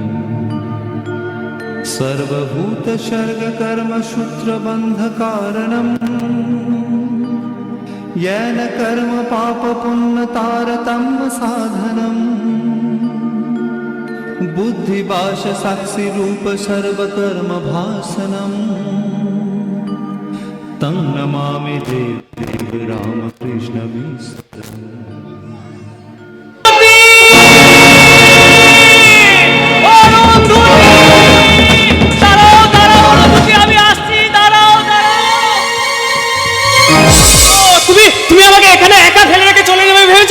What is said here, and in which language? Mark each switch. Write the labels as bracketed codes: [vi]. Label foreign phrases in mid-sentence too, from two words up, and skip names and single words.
[sa] सर्वभूतसर्गकर्मसूत्रबन्धकारणम् येन कर्म पापपुण्यतारतम्य साधनम् बुद्धिभाषसाक्षिरूप सर्वकर्मभासनम् तं नमामि देवदेव रामकृष्णमीश्वरम्। [bn] তুমি আমাকে এখানে একা ফেলে রেখে চলে যাবে ভেবেছো?